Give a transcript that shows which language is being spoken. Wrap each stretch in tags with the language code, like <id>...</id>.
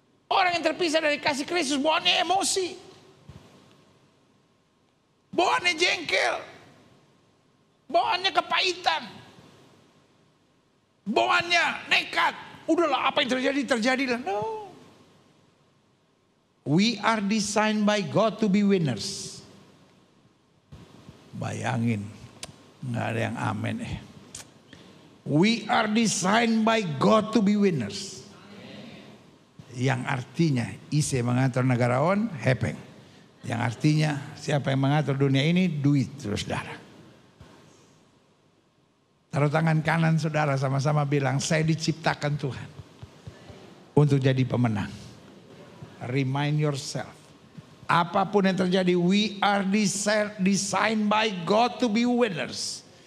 <id>Orang yang terpisah dari kasih Kristus bawaannya emosi, bawaannya jengkel, bawaannya kepahitan, bawaannya nekat. Udahlah, apa yang terjadi terjadilah.</id> <en>No. We are designed by God to be winners.</en> <id>Bayangin, nggak ada yang amin.</id> <en>We are designed by God to be winners.</en> <id>Yang artinya</id> <bbc>ise mengatur negara on hepeng.</bbc> <id>Yang artinya siapa yang mengatur dunia ini duit terus saudara. Taruh tangan kanan saudara, sama-sama bilang, saya diciptakan Tuhan untuk jadi pemenang.</id> <en>Remind yourself,</en> <id>apapun yang terjadi,</id> <en>we are designed by God to be winners.</en>